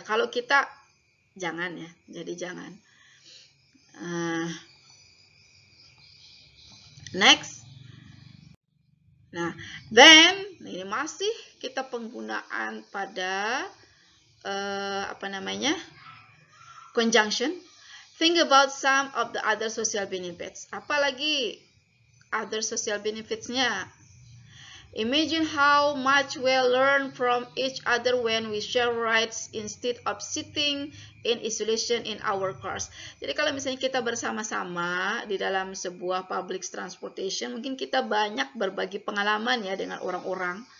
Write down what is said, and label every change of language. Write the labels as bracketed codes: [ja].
[id] Kalau kita jangan ya. Jadi jangan. [en] Next. [id] Nah, then ini masih kita penggunaan pada apa namanya? [en] Conjunction. Think about some of the other social benefits. [id] Apalagi [en] other social benefits-nya. Imagine how much we'll learn from each other when we share rides instead of sitting in isolation in our cars. [id] Jadi kalau misalnya kita bersama-sama di dalam sebuah public transportation, mungkin kita banyak berbagi pengalaman ya dengan orang-orang.